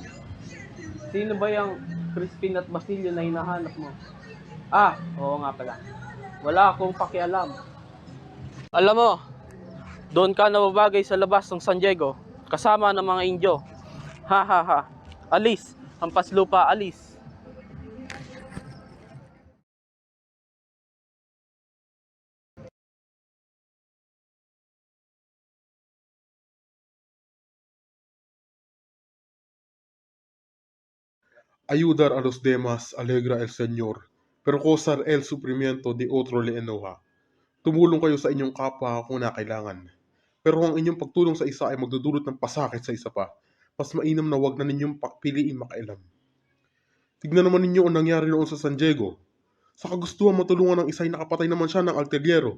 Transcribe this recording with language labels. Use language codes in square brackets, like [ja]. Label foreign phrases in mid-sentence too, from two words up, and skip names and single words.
[tl] Sino ba yung Crispin at Basilio na hinahanap mo? Ah, oo nga pala. Wala akong pakialam. Alam mo, doon ka nababagay sa labas ng San Diego, kasama ng mga Indio. Ha ha ha. Alis, hampas lupa, alis. [es] Ayudar a los demás alegra el Señor, pero causar el sufrimiento de otro le enoja. [tl] Tumulong kayo sa inyong kapwa kung nakailangan. Pero kung ang inyong pagtulong sa isa ay magdudulot ng pasakit sa isa pa, mas mainam na wag na ninyong piliin makailam. Tignan naman ninyo ang nangyari noon sa San Diego. Sa kagustuhan matulungan ng isa ay nakapatay naman siya ng artillero.